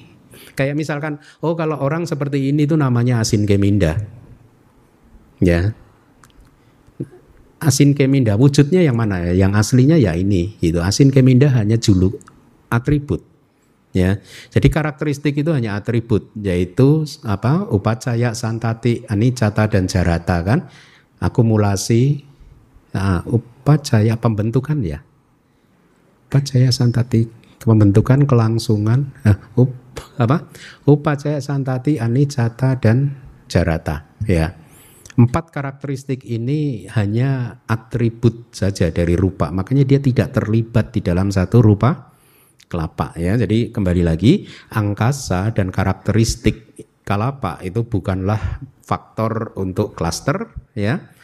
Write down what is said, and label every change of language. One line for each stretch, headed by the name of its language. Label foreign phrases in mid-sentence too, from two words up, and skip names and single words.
Indonesian: Kayak misalkan, oh kalau orang seperti ini itu namanya asin keminda. Ya. Asin keminda wujudnya yang mana? Yang aslinya ya ini gitu. Asin keminda hanya juluk, atribut. Ya. Jadi karakteristik itu hanya atribut, yaitu apa?
Pali: Upacaya, santati, anicca dan jarata kan.
Indonesian: Akumulasi, upacaya pembentukan ya.
Pali: Upacaya santati
Indonesian: pembentukan, kelangsungan,
Pali: upacaya santati, anicca dan jarata ya.
Indonesian: 4 karakteristik ini hanya atribut saja dari rupa, makanya dia tidak terlibat di dalam satu rupa kelapa ya. Jadi kembali lagi, angkasa dan karakteristik kelapa itu bukanlah faktor untuk klaster ya.